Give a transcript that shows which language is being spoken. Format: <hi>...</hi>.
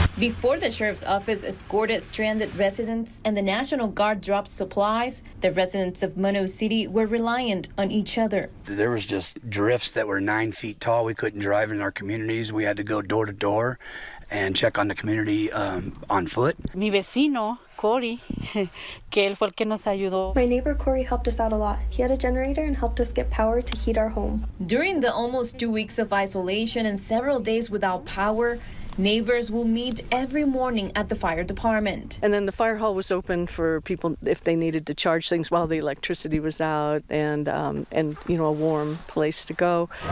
<en>Before the sheriff's office escorted stranded residents and the National Guard dropped supplies, the residents of Mono City were reliant on each other. There was just drifts that were 9 feet tall. We couldn't drive in our communities. We had to go door to door and check on the community on foot.</en> <es>Mi vecino, Cory, que él fue el que nos ayudó.</es> <en>My neighbor Cory helped us out a lot. He had a generator and helped us get power to heat our home. During the almost 2 weeks of isolation and several days without power, neighbors will meet every morning at the fire department. And then the fire hall was open for people if they needed to charge things while the electricity was out, and a warm place to go.</en>